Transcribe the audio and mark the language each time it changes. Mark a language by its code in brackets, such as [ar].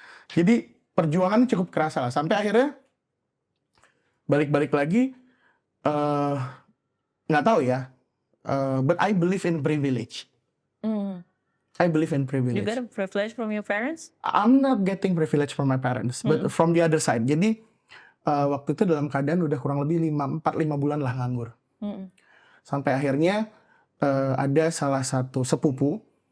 [id] Jadi perjuangannya cukup kerasa lah. Sampai akhirnya balik lagi, nggak tahu ya. [en] But I believe in privilege. I believe in privilege. You got a privilege from your parents? I'm not getting privilege from my parents, but from the other side. [id] Jadi waktu itu dalam keadaan udah kurang lebih 4-5 bulan lah nganggur. Sampai akhirnya ada salah satu sepupu.